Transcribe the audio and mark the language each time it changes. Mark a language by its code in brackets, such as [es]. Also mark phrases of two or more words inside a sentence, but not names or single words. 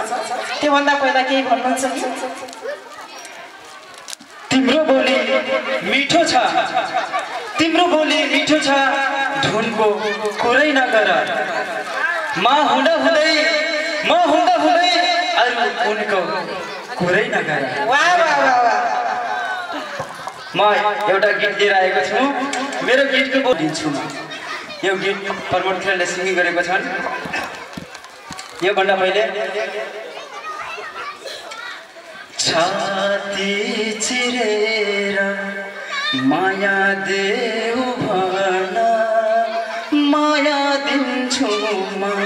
[ne] त्योभन्दा पहिला केही भन्नुहुन्छ कि? तिम्रो बोली मिठो छ, तिम्रो बोली मिठो छ, धुनको कुरै नगर। म हुँदा हुँदै अरू उनको कुरै नगर। वाह वाह वाह वाह। म एउटा गीत लिएर आएको छु। मेरो गीतको बोल दिन्छु म। यो गीत प्रमोद खेरले सिङ्गिङ गरेको छन्। योभन्दा पहिले छाती चिरेर माया देऊ भन, माया दिन्छु म,